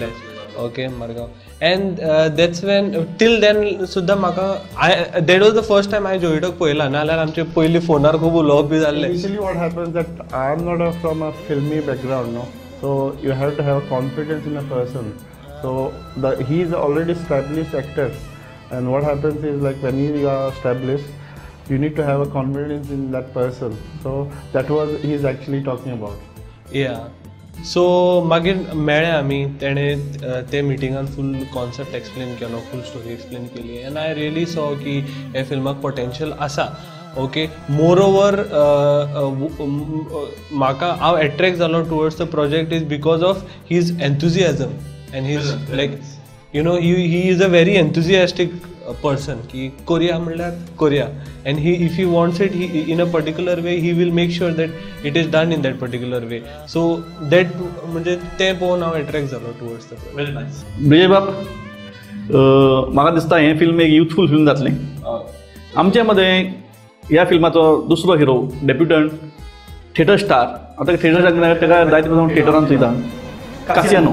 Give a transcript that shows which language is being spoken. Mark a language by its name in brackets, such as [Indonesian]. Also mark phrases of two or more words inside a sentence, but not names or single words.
[Konkani] ओके, मडगांव. [English] and that's when till then [Konkani] सुद्दां म्हाका [English] that was the first time [Konkani] हांवें जोविटोक पळयला, नाल्यार आमचे पयलीं फोनार खूब उलोवप बी जाल्लें. [English] Usually what happens that I am not from a filmy background, no? So you have to have confidence in a person. So he is already established actor, and what happens is like when you are established, you need to have a confidence in that person. So that was he is actually talking about. Yeah. [Konkani] सो मागीर मेळ्ळे आमी, तेणें ते मिटिंगान [English] full concept explain [Konkani] केलो, [English] full story explain [Konkani] केली, [English] and I really saw [Konkani] की हे फिल्माक पोटेंशियल आसा. [English] okay, moreover [Konkani] म्हाका हांव एट्रॅक्ट जालो [English] towards the project is because of his enthusiasm and his like, you know, he is a very enthusiastic person [Konkani] की कोरिया म्हणल्यार कोरिया, [English] and if he wants it in a particular way, he will make sure that it is done in that particular way. So that [Konkani] म्हणजे ते पळोवन हांव एट्रॅक्ट जालो [English] towards the project. very nice. [Konkani] ब्रिजे बाब, म्हाका दिसता हें फिल्म एक [English] youthful film [Konkani] जातलें. आमचे मध्ये ह्या फिल्माचो दुसरो हिरो, [English] debutant, theatre star. [Konkani] आतां थिएटर ताका जायते पासून थिएटरान चयता, कासियानो.